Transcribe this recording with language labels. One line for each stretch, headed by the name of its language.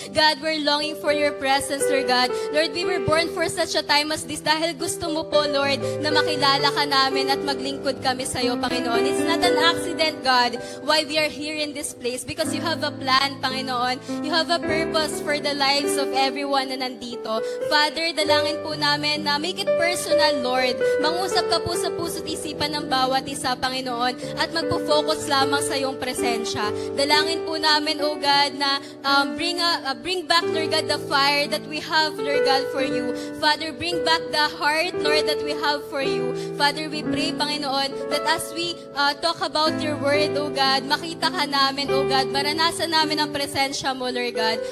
English: God, we're longing for your presence, Lord God. Lord, we were born for such a time as this
Filipino: dahil gusto mo po, Lord, na makilala ka namin at maglingkod kami sa iyo, Panginoon.
English: It's not an accident, God, why we are here in this place, because you have a plan, Panginoon. You have a purpose for the lives of everyone
Filipino: na nandito. Father, dalangin po namin na
English: make it personal,
Filipino: Lord. Mangusap ka po sa puso't isipan ng bawat isa, Panginoon, at magpo-focus lamang sa iyong presensya. Dalangin po namin,
English: O God, na bring back, Lord God, the fire that we have, Lord God, for you. Father, bring back the heart, Lord, that we have for you. Father, we pray, Panginoon, that as we talk about your word, O God,
Filipino: makita ka namin,
English: O God,
Filipino: maranasan namin ang presensya mo, Lord
English: God.